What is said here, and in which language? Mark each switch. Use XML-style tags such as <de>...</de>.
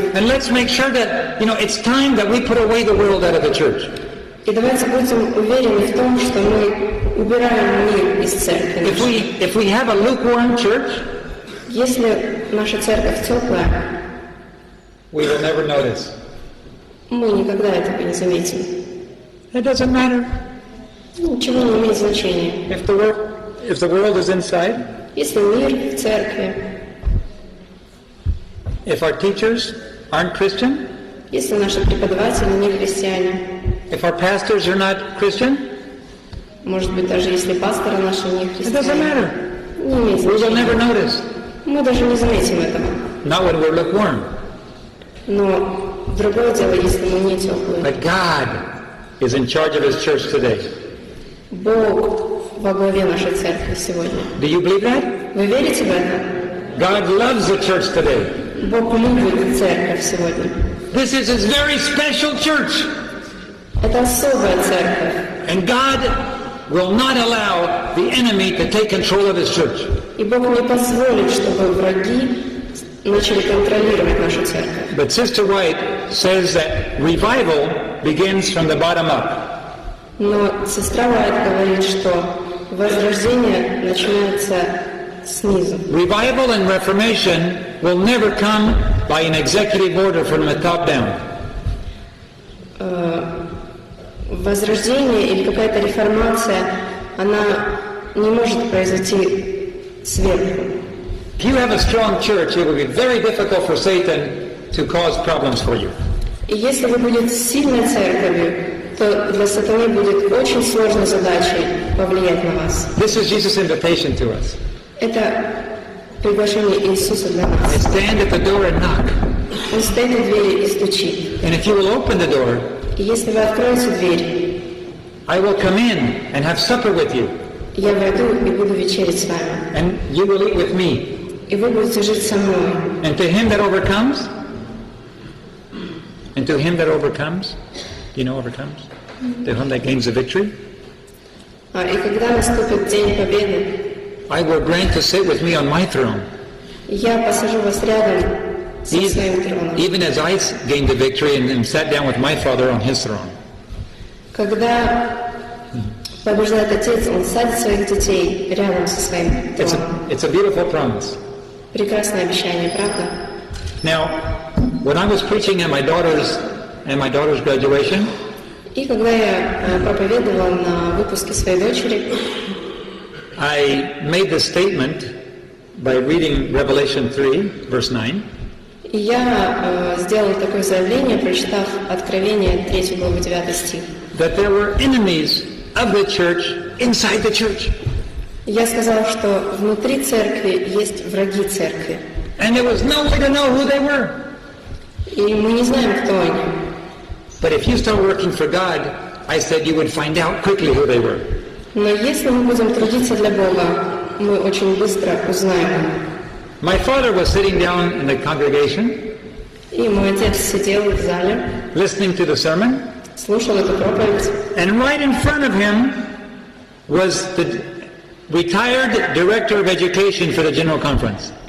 <en>And let's make sure that, it's time that we put away the world out of the church.</en> <ru>И давайте будем уверены в том, что мы убираем мир из церкви.</ru> <en>If we have a lukewarm church,</en> <ru>если наша церковь теплая,</ru> <en>we will never notice.</en> <ru>Мы никогда этого не заметим.</ru> <en>It doesn't matter.</en> <ru>Ничего не имеет значения.</ru> <en>If the world is inside,</en> <ru>если мир в церкви,</ru> <en>if our teachers aren't Christian,</en> <ru>если наши преподаватели не христиане,</ru> <en>if our pastors are not Christian,</en> <ru>может быть, даже если пасторы наши не</ru> <en>it doesn't</en> <ru>христиане,</ru> <en>matter.</en> <ru>не имеет</ru> <en>We will never</en> <ru>значения.</ru> <en>notice.</en> <ru>Мы даже не заметим этого.</ru> <en>Not when we're lukewarm.</en> <ru>Но другое дело, если мы не теплые.</ru> <en>But God is in charge of His church today.</en> <ru>Бог во главе нашей церкви сегодня.</ru> <en>Do you believe that?</en> <ru>Вы верите в это?</ru> <en>God loves the church today.</en> <ru>Бог любит церковь сегодня.</ru> <en>This is His very special church.</en> <ru>Это особая церковь.</ru> <en>And God will not allow the enemy to take control of His church.</en> <ru>И Бог не позволит, чтобы враги начали контролировать нашу церковь.</ru> <en>But Sister White says that revival begins from the bottom up.</en> <ru>Но сестра Уайт говорит, что возрождение начинается снизу.</ru> <en>Revival and reformation will never come by an executive order from the top down.</en> <ru>Возрождение или какая-то реформация, она не может произойти сверху.</ru> <en>If you have a strong church, it will be very difficult for Satan to cause problems for you.</en> <ru>И если вы будете сильной церковью, то для сатаны будет очень сложной задачей повлиять на вас.</ru> <en>This is Jesus' invitation to us.</en> <ru>Это приглашение Иисуса для нас.</ru> <en>Stand at the door and knock.</en> <ru>Он стоит у двери и стучит.</ru> <en>And if you will open the door,</en> <ru>И если вы откроете дверь,</ru> <en>I will come in and have supper with you.</en> <ru>я войду и буду вечерить с вами.</ru> <en>And you will eat with me.</en> <ru>И вы будете жить со мной.</ru> <en>And to him that overcomes, overcomes, to him that gains the victory,</en> <ru>И когда наступит День Победы,</ru> <en>I will grant to sit with me on my throne.</en> <ru>я посажу вас рядом со своим троном.</ru> <en>Even as I gained the victory and sat down with my Father on his throne.</en> <ru>Когда побеждает Отец, Он садит своих детей рядом со своим троном.</ru> <en>It's a beautiful promise.</en> <ru>Прекрасное обещание, правда?</ru> <en>Now, when I was preaching at my daughter's graduation,</en> <ru>И когда я проповедовала на выпуске своей дочери,</ru> <en>I made this statement by reading Revelation 3, verse 9.</en> <ru>И я сделал такое заявление, прочитав Откровение 3 главу 9 стих.</ru> <en>That there were enemies of the church inside the church.</en> <ru>Я сказал, что внутри церкви есть враги церкви.</ru> <en>And there was no way to know who they were.</en> <ru>И мы не знаем, кто они.</ru> <en>But if you start working for God, I said you would find out quickly who they were.</en> <ru>Но если мы будем трудиться для Бога, мы очень быстро узнаем.</ru> <en>My father was sitting down in the congregation,</en> <ru>И мой отец сидел в зале,</ru> <en>listening to the sermon,</en> <ru>слушал эту проповедь.</ru> <en>and right in front of him was the retired director of education for the General Conference.</en>